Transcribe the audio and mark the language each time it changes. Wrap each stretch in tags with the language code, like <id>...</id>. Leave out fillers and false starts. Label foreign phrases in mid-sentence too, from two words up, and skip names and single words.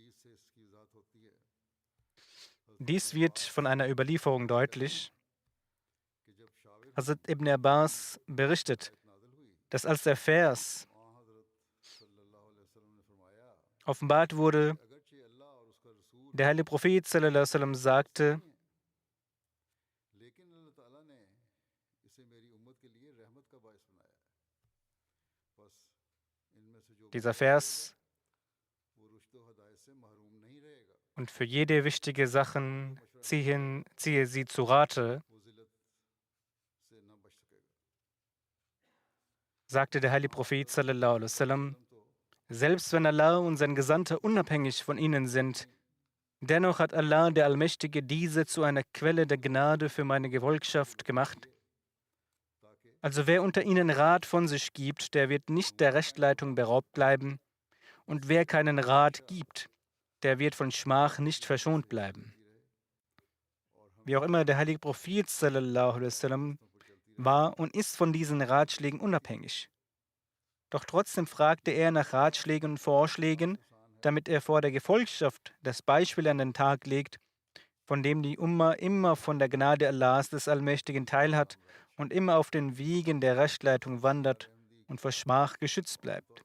<de>Dies wird von einer Überlieferung deutlich. Hazrat Ibn Abbas berichtet, dass als der Vers offenbart wurde, der heilige Prophet</de> <ar>صلى الله عليه وسلم</ar> <de>sagte: Dieser Vers: Und für jede wichtige Sache ziehe sie zu Rate, sagte der heilige Prophet</de> <ar>صلى الله عليه وسلم,</ar> <de>selbst wenn Allah und sein Gesandter unabhängig von ihnen sind, dennoch hat Allah, der Allmächtige, diese zu einer Quelle der Gnade für meine Gefolgschaft gemacht. Also wer unter ihnen Rat von sich gibt, der wird nicht der Rechtleitung beraubt bleiben, und wer keinen Rat gibt, der wird von Schmach nicht verschont bleiben. Wie auch immer, der heilige Prophet</de> <ar>صلى الله عليه وسلم</ar> <de>war und ist von diesen Ratschlägen unabhängig. Doch trotzdem fragte er nach Ratschlägen und Vorschlägen, damit er vor der Gefolgschaft das Beispiel an den Tag legt, von dem die Umma immer von der Gnade Allahs des Allmächtigen teilhat und immer auf den Wegen der Rechtleitung wandert und vor Schmach geschützt bleibt.</de>